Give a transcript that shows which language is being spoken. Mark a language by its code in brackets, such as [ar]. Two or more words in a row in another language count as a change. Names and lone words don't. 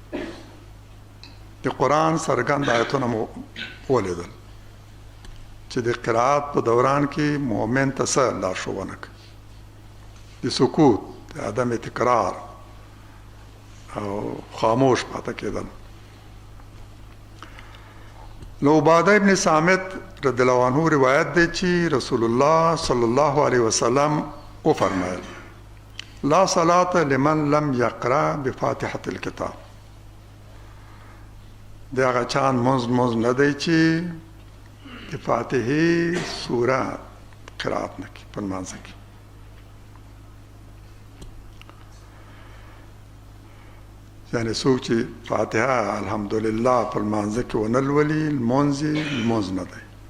[ps] د قرآن څرګند آیتونه مو ولیدل چې د قرائت په دوران کې مؤمن ته څه لارښوونه کوي، د سکوت، د عدم تکرار او خاموش پاتې کېدل. لو عباده ابن صامت [ar] رضی الله عنه [ps] روایت دی چې رسول الله [ar] صلی الله علیه وسلم [ps] او فرمایل [ar] لا صلاة لمن لم يقرأ بفاتحة الكتاب. [ps] دا هغه چا منځ نه دی چې د فاتحې سوره قرات نه کوي په لمانځه کې. یعنی څوک چې فاتحه الحمدلله په لمانځه کې ونه لولي لمونځ نه دی.